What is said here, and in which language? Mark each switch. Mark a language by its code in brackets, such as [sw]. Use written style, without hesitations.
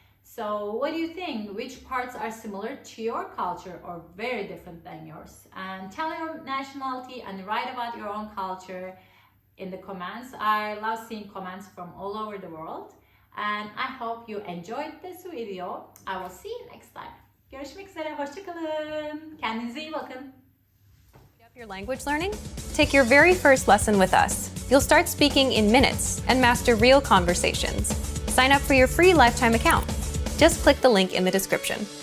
[en] So what do you think? Which parts are similar to your culture or very different than yours? And tell your nationality and write about your own culture in the comments. I love seeing comments from all over the world. And I hope you enjoyed this video. I will see you next time. [tr] Görüşmek üzere, hoşça kalın. Kendinize iyi bakın. [en] Your language learning? Take your very first lesson with us. You'll start speaking in minutes and master real conversations. Sign up for your free lifetime account. Just click the link in the description.